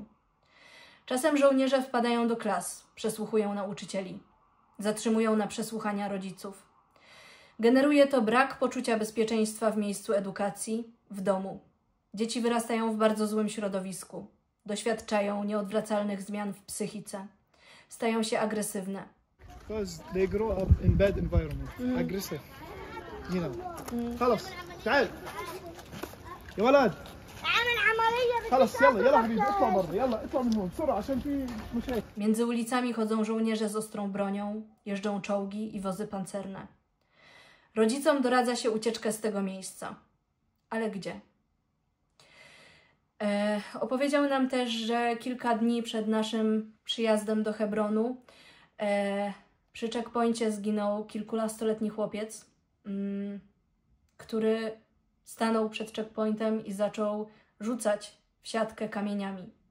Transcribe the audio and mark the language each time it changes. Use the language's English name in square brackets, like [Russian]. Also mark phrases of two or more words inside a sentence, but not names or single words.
[Polish] Czasem żołnierze wpadają do klas, przesłuchują nauczycieli, zatrzymują na przesłuchania rodziców. Generuje to brak poczucia bezpieczeństwa w miejscu edukacji, w domu. Dzieci wyrastają w bardzo złym środowisku, doświadczają nieodwracalnych zmian w psychice, stają się agresywne. [English] Because they grow up in bad environment, aggressive. You know. [Arabic] خلاص تعال يا ولد خلاص يلا يلا حبيبي اطلع برا يلا اطلع من هون بسرعه عشان في مشاكل. [Polish] Między ulicami chodzą żołnierze z ostrą bronią, jeżdżą czołgi i wozy pancerne. Rodzicom doradza się ucieczkę z tego miejsca. Ale gdzie? Opowiedział nam też, że kilka dni przed naszym przyjazdem do Hebronu przy checkpoincie zginął kilkunastoletni chłopiec, który stanął przed checkpointem i zaczął rzucać w siatkę kamieniami.